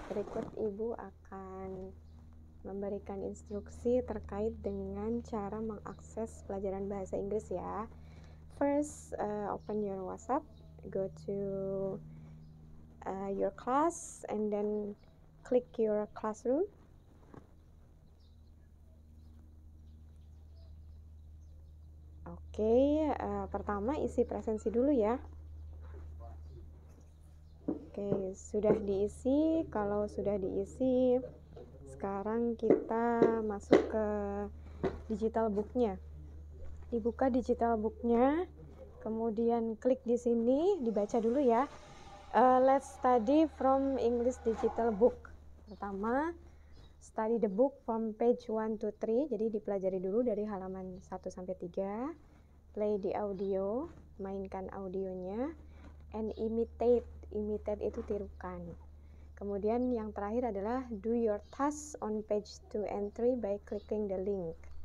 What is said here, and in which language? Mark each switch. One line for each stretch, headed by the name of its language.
Indonesian: Berikut Ibu akan memberikan instruksi terkait dengan cara mengakses pelajaran bahasa Inggris ya.
English: First, open your WhatsApp, go to your class, and then click your classroom.
Indonesian: Oke, pertama isi presensi dulu ya. Oke, sudah diisi. Kalau sudah diisi, sekarang kita masuk ke digital booknya. Dibuka digital booknya, kemudian klik di sini, dibaca dulu ya.
English: Let's study from English digital book. Pertama, study the book from page 1 to 3.
Indonesian: Jadi dipelajari dulu dari halaman 1 sampai 3.
English: Play the audio,
Indonesian: mainkan audionya,
English: and imitate. Imitate
Indonesian: itu tirukan. Kemudian yang terakhir adalah
English: do your task on page 2 and 3 by clicking the link.